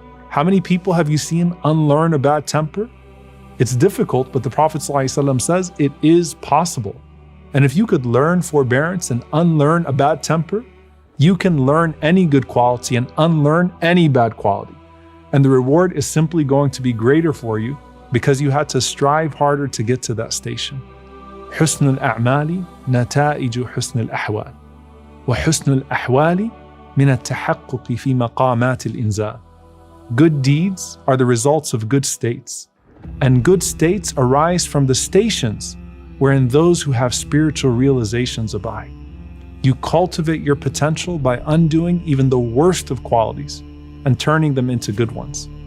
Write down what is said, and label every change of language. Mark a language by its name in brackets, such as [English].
[English] How many people have you seen unlearn a bad temper? It's difficult, but the Prophet ﷺ says it is possible. And if you could learn forbearance and unlearn a bad temper, you can learn any good quality and unlearn any bad quality. And the reward is simply going to be greater for you because you had to strive harder to get to that station. [Arabic] حسن الأعمال نتائج حسن الأحوال وحسن الأحوال من التحقق في مقامات الإنزال. [English] Good deeds are the results of good states, and good states arise from the stations wherein those who have spiritual realizations abide. You cultivate your potential by undoing even the worst of qualities and turning them into good ones.